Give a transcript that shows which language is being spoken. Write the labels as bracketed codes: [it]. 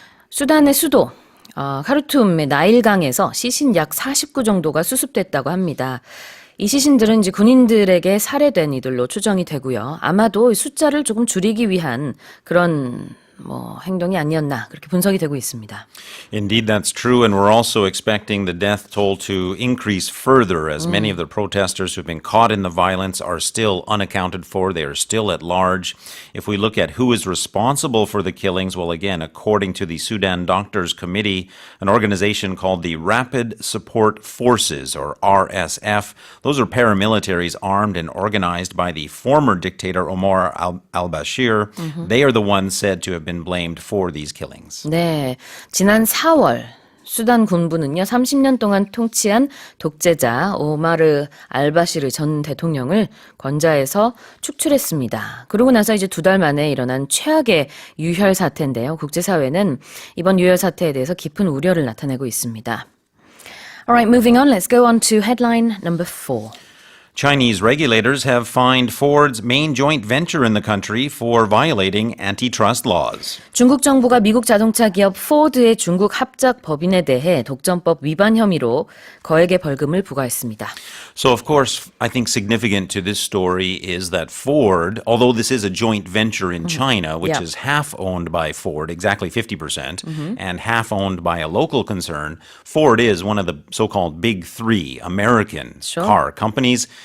[ko] 수단의 수도 카르툼의 나일강에서 시신 약 49 정도가 수습됐다고 합니다. 이 시신들은 이제 군인들에게 살해된 이들로 추정이 되고요. 아마도 숫자를 조금 줄이기 위한 그런 행동이 아니었나 그렇게 분석이 되고 있습니다. [en] Indeed, that's true, and we're also expecting the death toll to increase further as many of the protesters who've been caught in the violence are still unaccounted for. They are still at large. If we look at who is responsible for the killings, well, again, according to the Sudan Doctors Committee, an organization called the Rapid Support Forces, or RSF, those are paramilitaries armed and organized by the former dictator Omar al-Bashir. They are the ones said to have been blamed for these killings. [ko] 네, 지난 4월 수단 군부는요 30년 동안 통치한 독재자 오마르 알바시르 전 대통령을 권좌에서 축출했습니다. 그러고 나서 이제 2달 만에 일어난 최악의 유혈 사태인데요. 국제사회는 이번 유혈 사태에 대해서 깊은 우려를 나타내고 있습니다. [en] Alright, moving on, let's go on to headline number 4. Chinese regulators have fined Ford's main joint venture in the country for violating antitrust laws. [ko] 중국 정부가 미국 자동차 기업 포드의 중국 합작 법인에 대해 독점법 위반 혐의로 거액의 벌금을 부과했습니다. [en] So, of course, I think significant to this story is that Ford, although this is a joint venture in China, which is half owned by Ford, exactly 50%, and half owned by a local concern, Ford is one of the so-called big three American car companies.